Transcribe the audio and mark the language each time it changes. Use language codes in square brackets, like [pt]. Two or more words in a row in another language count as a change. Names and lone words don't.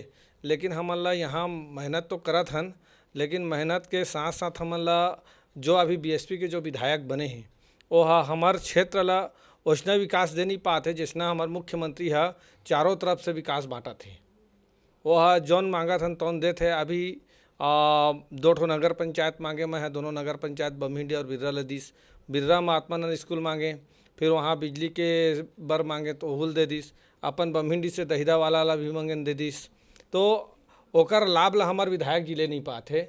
[hne] लेकिन हमन ला यहाँ मेहनत तो करत हन, लेकिन मेहनत के साथ साथ हमन ला जो अभी BSP के जो विधायक बने हैं वो हमार क्षेत्र ला उतना विकास दे नहीं पाते जितना हमारे मुख्यमंत्री चारों तरफ से विकास बांटा थे। वो जौन मांगा था तौन दे थे। अभी दो ठो नगर पंचायत मांगे मैं है, दोनों नगर पंचायत बमहिंडी और बिर्रा लदीस। बिर्रा में आत्मानंद स्कूल मांगे, फिर वहाँ बिजली के बर मांगे तो ओहुल दे दिस। अपन बमहिंडी से दहिदा वाला भी मांगे दे दिस। तो ओकर लाभ ला हमार विधायक जी ले नहीं पाते।